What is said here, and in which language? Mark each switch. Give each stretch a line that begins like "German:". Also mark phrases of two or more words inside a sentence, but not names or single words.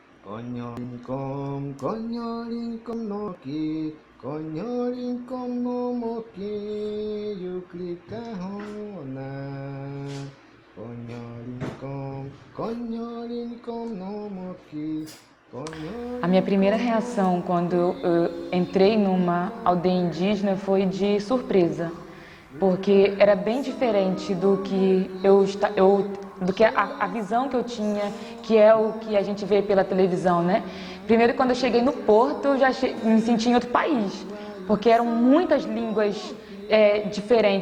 Portuguese: Konyorinkom no moki yukrikahona. Konyorinkom no moki. A minha primeira reação quando eu entrei numa aldeia indígena foi de surpresa, porque era bem diferente do que a visão que eu tinha, que é o que a gente vê pela televisão, né? Primeiro, quando eu cheguei no porto, eu já me senti em outro país, porque eram muitas línguas diferentes.